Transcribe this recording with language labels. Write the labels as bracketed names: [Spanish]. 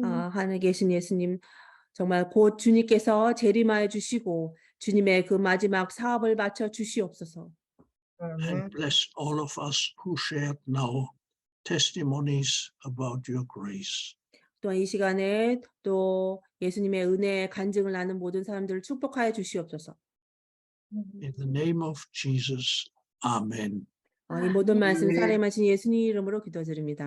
[Korean] 하늘에 계신 예수님, 정말 곧 주님께서 재림하여 주시고 주님의 그 마지막 사업을 마쳐 주시옵소서. [English] And bless all of us who shared now testimonies about your grace. [Korean] 또한 이 시간에 또 예수님의 은혜의 간증을 나눈 모든 사람들을 축복하여 주시옵소서. [English] In the name of Jesus, Amen. [Korean] 이 모든 말씀 살아계신 예수님 이름으로 기도드립니다.